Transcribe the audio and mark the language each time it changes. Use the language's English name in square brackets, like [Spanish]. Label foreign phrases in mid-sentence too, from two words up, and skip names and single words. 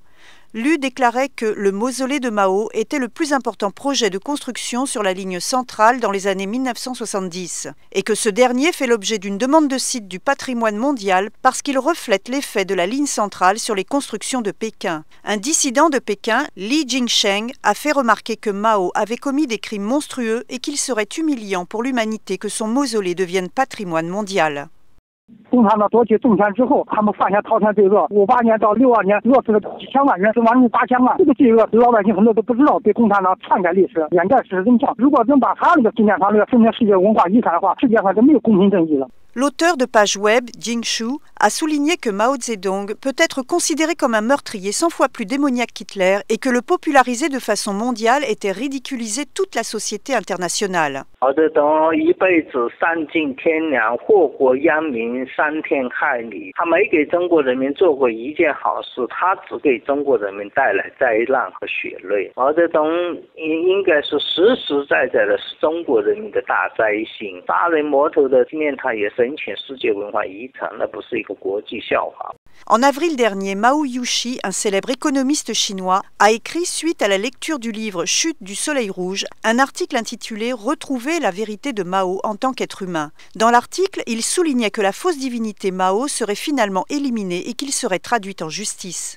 [French] Lu déclarait que le mausolée de Mao était le plus important projet de construction sur la ligne centrale dans les années 1970 et que ce dernier fait l'objet d'une demande de site du patrimoine mondial parce qu'il reflète l'effet de la ligne centrale sur les constructions de Pékin. Un dissident de Pékin, Li Jingsheng, a fait remarquer que Mao avait commis des crimes monstrueux et qu'il serait humiliant pour l'humanité que son mausolée devienne patrimoine mondial. [Chinese] 共产党夺取政权之后，他们犯下滔天罪恶。58年到62年，饿死了几千万人，死亡人8000万。这个罪恶，老百姓很多都不知道，被共产党篡改历史，掩盖事实真相。如果真把他那个纪念堂申请世界文化遗产的话，世界上就没有公平正义了。 [French] L'auteur de page web, Jing Shu, a souligné que Mao Zedong peut être considéré comme un meurtrier 100 fois plus démoniaque qu'Hitler et que le populariser de façon mondiale était ridiculiser toute la société internationale. [Chinese] 毛泽东一辈子丧尽天良，祸国殃民，伤天害理。他没给中国人民做过一件好事，他只给中国人民带来灾难和血泪。毛泽东应该是实实在在的是中国人民的大灾星。杀人魔头的纪念堂也申请世界文化遗产，那不是一个国际笑话。 [French] En avril dernier, Mao Yuxi, un célèbre économiste chinois, a écrit, suite à la lecture du livre Chute du Soleil Rouge, un article intitulé « Retrouver la vérité de Mao en tant qu'être humain ». Dans l'article, il soulignait que la fausse divinité Mao serait finalement éliminée et qu'il serait traduit en justice.